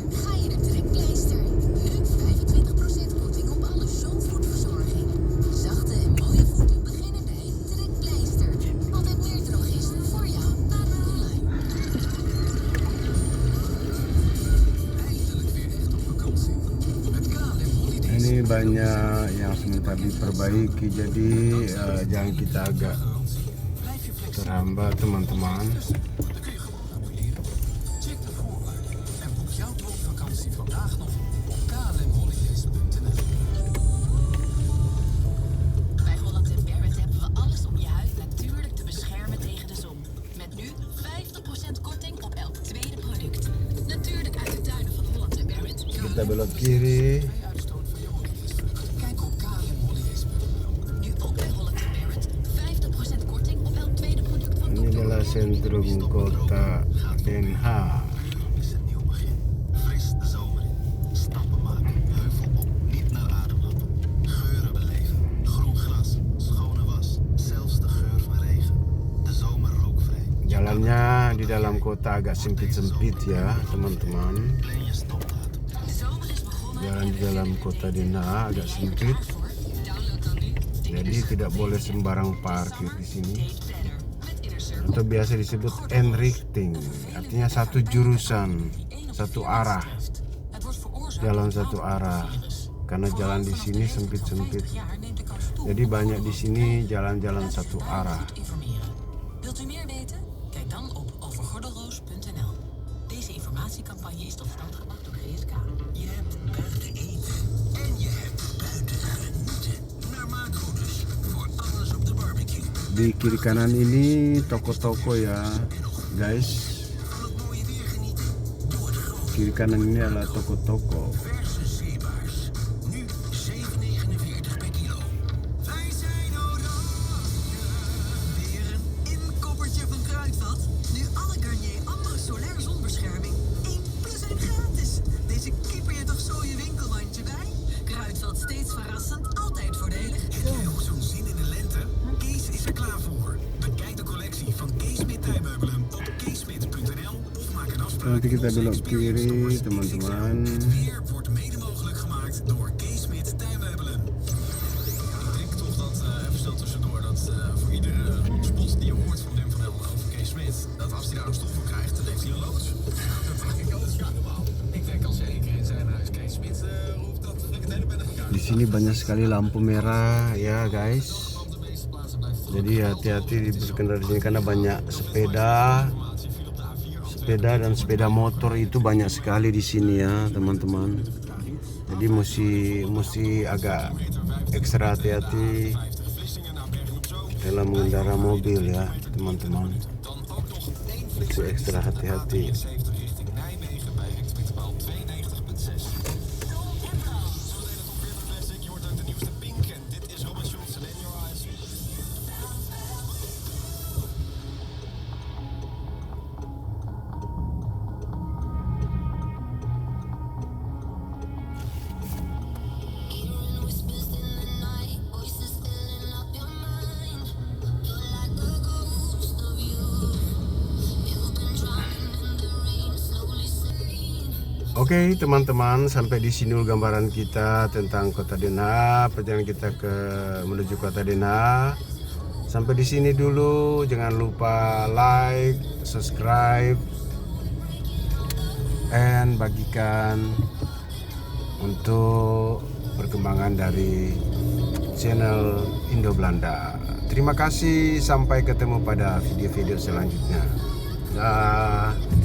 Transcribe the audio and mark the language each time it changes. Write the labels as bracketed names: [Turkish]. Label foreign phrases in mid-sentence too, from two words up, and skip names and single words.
[Dutch] Ga je naar Trekpleister. Nu 25% korting op alle zomervoetverzorging. Zachte en mooie voeten beginnen bij Trekpleister. Altijd meer drogisten voor jou. Online. Eindelijk weer echt op vakantie. Met KLM Holidays. [Indonesian] Ini banyak yang sementara diperbaiki, jadi jalan kita agak [Dutch] Blijf je flexibel. [Indonesian] terhambat teman-teman. [Dutch] Dan kun je gewoon annuleren. Check de voorwaarden en boek jouw droomvakantie vandaag nog op klmholidays.nl. Bij Holland & Barrett hebben we alles om je huid natuurlijk te beschermen tegen de zon. Met nu 50% korting op elk tweede product. Natuurlijk uit de tuinen van Holland & Barrett. [Indonesian] Kita belok kiri. [Dutch] Uitstoot van je olieresten. Kijk op klmholidays.nl. Nu ook bij Holland & Barrett 50% korting op elk tweede product van [Indonesian] Ini adalah sentrum kota Den Haag. [Dutch] Is een nieuw begin. Fris de zomer in. Stappen maken. Heuvel op. Niet naar adem happen. Geuren beleven. Groen gras. Schone was. Zelfs de geur van regen. De zomer rookvrij. [Indonesian] Jalannya di dalam kota agak sempit-sempit ya teman-teman. [Dutch] Plan je stopdatum. De zomer is begonnen. [Indonesian] Jalan di dalam kota Den Haag agak sempit, [Dutch] Download dan nu [Indonesian] jadi tidak boleh sembarang parkir di sini. [Dutch] Date Planner met Inner Circle. [Indonesian] Atau biasa disebut N-richting, artinya satu jurusan, satu arah, [Dutch] Het wordt veroorzaakt [Indonesian] jalan satu arah. Karena jalan di sini sempit-sempit, [Dutch] jaar neemt de kans toe. [Indonesian] jadi banyak di sini jalan-jalan satu arah. [Dutch] Informeren. Wilt u meer weten? Kijk dan op overgordelroos.nl. Deze informatiecampagne is tot stand gebracht door GSK. Je hebt buiten eten en je hebt buiten genieten. Naar Macro dus. Voor alles op de barbecue. [Indonesian] Di kiri kanan ini toko-toko ya, guys. [Dutch] Van het mooie weer genieten. Doe het groot. [Indonesian] Kiri kanan ini adalah toko-toko. [Dutch] Verse zeebaars. Nu 7,49 per kilo. Wij zijn oranje. Weer een inkoppertje van Kruidvat. Nu alle Garnier Ambre Solaire zonbescherming. 1 plus 1 gratis. Deze kipper je toch zo je winkelmandje bij? Kruidvat steeds verrassend, altijd voordelig. Heb jij ook zo'n zin in de lente? Kees is er klaar voor. Bekijk de collectie van Kees Smit Tuinmeubelen op keesmit.nl of maak een afspraak. [Indonesian] Nanti kita belok kiri teman-teman. [Dutch] Weer wordt mede mogelijk gemaakt door Kees Smit Tuinmeubelen. Ik denk toch dat, even snel tussendoor, dat voor iedere spot die je hoort van Wim van Helden over Kees Smit, dat als hij daar een stoel voor krijgt, dan heeft hij een lood. Dat denk ik ook, ja normaal. Ik denk als je 1 keer in zijn huis Kees Smit roept, dat ik het hele ben gegaan. [Indonesian] Di sini banyak sekali lampu merah ya, guys. [Dutch] Op de meeste plaatsen blijft het [Indonesian] Jadi hati-hati di berkendara di sini karena banyak sepeda, sepeda dan sepeda motor itu banyak sekali di sini ya, teman-teman. Jadi mesti agak ekstra hati-hati dalam mengendara mobil ya, teman-teman. Mesti ekstra hati-hati. [Dutch] richting Nijmegen bij hectometerpaal 92,6. Je hoort ook de nieuwste Pink en dit is Robin Schulz en In Your Eyes. [English] Hearing whispers in the night, voices filling up your mind. You're like a ghost of you. You've been drowning in the rain, slowly saying. [Indonesian] Oke teman-teman, sampai di sini dulu gambaran kita tentang Kota Den Haag, perjalanan kita menuju Kota Den Haag. Sampai di sini dulu, jangan lupa [English] like, subscribe, and [Indonesian] bagikan untuk perkembangan dari channel Indo Belanda. Terima kasih, sampai ketemu pada video-video selanjutnya. Dah.